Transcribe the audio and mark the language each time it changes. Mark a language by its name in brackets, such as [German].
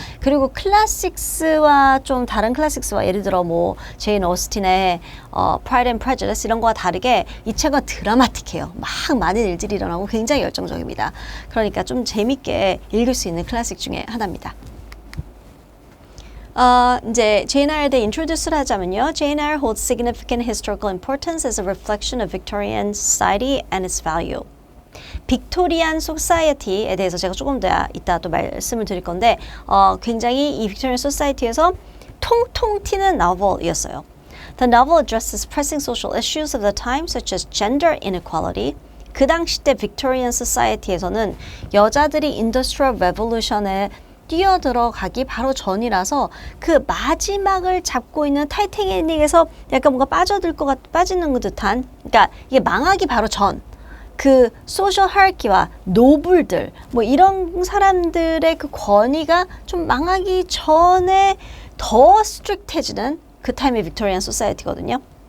[Korean] 그리고 클래식스와 좀 다른 클래식스와 예를 들어 뭐 제인 오스틴의 Pride and Prejudice 이런 거와 다르게 이 책은 드라마틱해요. 막 많은 일들이 일어나고 굉장히 열정적입니다. 그러니까 좀 재밌게 읽을 수 있는 클래식 중에 하나입니다. 이제 Jane Eyre에 대해 introduce를 하자면요. [English] Jane Eyre holds significant historical importance as a reflection of Victorian society and its value. [Korean] 빅토리안 소사이어티에 대해서 제가 조금 더 이따 또 말씀을 드릴 건데 굉장히 이 빅토리안 소사이어티에서 통통 튀는 novel이었어요. [English] The novel addresses pressing social issues of the time such as gender inequality. [Korean] 그 당시 때 빅토리안 소사이어티에서는 여자들이 인더스트리얼 레볼루션에 뛰어들어가기 바로 전이라서 그 마지막을 잡고 있는 타이타닉에서 약간 뭔가 빠지는 듯한, 그러니까 이게 망하기 바로 전 그 소셜 하이라키와 노블들 뭐 이런 사람들의 그 권위가 좀 망하기 전에 더 스트릭트해지는 그 타임의 빅토리안 소사이어티거든요.